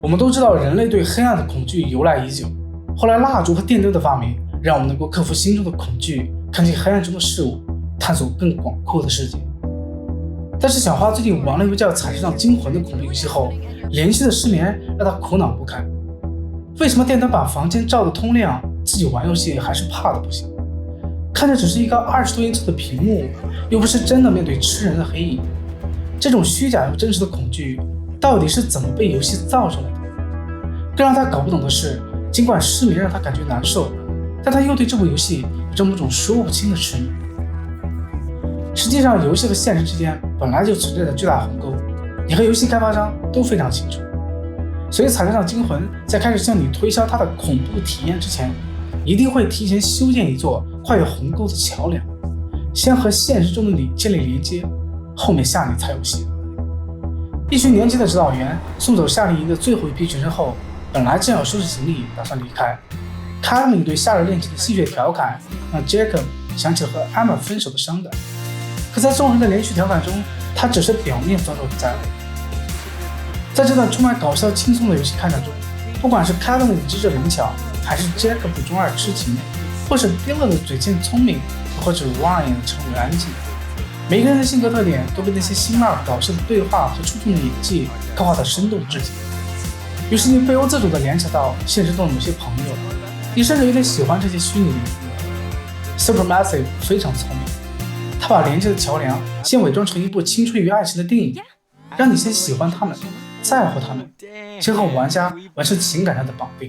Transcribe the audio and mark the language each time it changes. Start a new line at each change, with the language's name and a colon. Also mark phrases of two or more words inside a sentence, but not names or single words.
Chinese: 我們都知道人類對黑暗的恐懼由來已久，後來蠟燭和電燈的發明讓我們能夠克服心中的恐懼，看見黑暗中的事物，探索更廣闊的世界。但是小花最近玩了一個叫《彩石上驚魂》的恐怖遊戲後，連續的失眠讓她苦惱不堪。為什麼電燈把房間照得通亮，自己玩遊戲還是怕的不行？看着只是一個20多英寸的屏幕，又不是真的面對吃人的黑影，這種虛假又真實的恐懼到底是怎麼被游戏造出来的？更讓他搞不懂的是，儘管失眠讓他感覺難受，但他又对这部游戏有这么种说不清的痴迷。實際上，遊戲和現實之間本來就存在着巨大鴻溝，你和遊戲開發商都非常清楚。所以《彩石上驚魂》在開始向你推銷它的恐怖體驗之前，一定會提前修建一座跨越鴻溝的橋梁，先和現實中的你建立連接，後面嚇你才有戲。一群年輕的指導員送走夏令營的最後一批學生後，本來正要收拾行李打算離開。Kevin 對夏日戀情的戲謔調侃讓 Jacob 想起了和 Emma 分手的傷感，可在眾人的連續調侃中，他只是表面裝作不在乎。在這段充滿搞笑輕鬆的遊戲開展中，不管是 Kevin 的機智靈巧，還是 Jacob 的中二痴情，或是 Dylan 的嘴欠聰明，或者 Ryan 的沉穩安靜，每個人的性格特點都被那些辛辣搞笑的對話和出众的演技刻畫得生動至極。於是你不由自主地聯想到現實中的某些朋友，你甚至有點喜歡這些虛擬的人。Supermassive 非常聰明，他把連接的橋梁先偽裝成一部青春與愛情的電影，讓你先喜歡他們，在乎他們，先和玩家完成情感上的綁定。